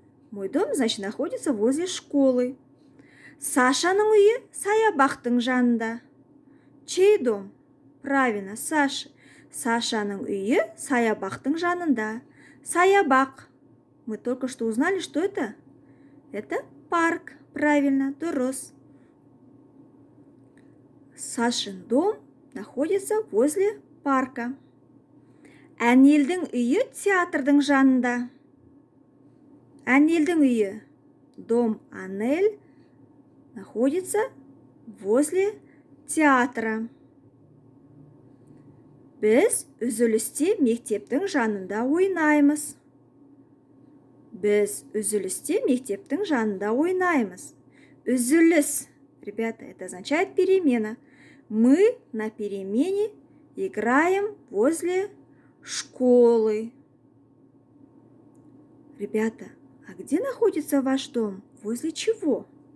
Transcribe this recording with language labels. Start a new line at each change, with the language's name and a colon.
Russian: Мой дом, значит, находится возле школы.
Kazakh: Сашаның үйі саябақтың жанында.
Russian: Чей дом? Правильно,
Kazakh: Саша. Сашаның үйі саябақтың жанында. Саябақ.
Russian: Мы только что узнали, что это? Это парк. Правильно, дұрыс. Сашин дом находится возле парка.
Kazakh: Әнелдің үйі театрдың жанында. Әнелдің үйі,
Russian: дом Анель, находится возле театра.
Kazakh: Біз үзілісте мектептің жанында ойнаймыз. Біз үзілісте мектептің жанында ойнаймыз.
Russian: Үзіліс, ребята, это означает перемена. Мы на перемене играем возле школы. Ребята, а где находится ваш дом? Возле чего?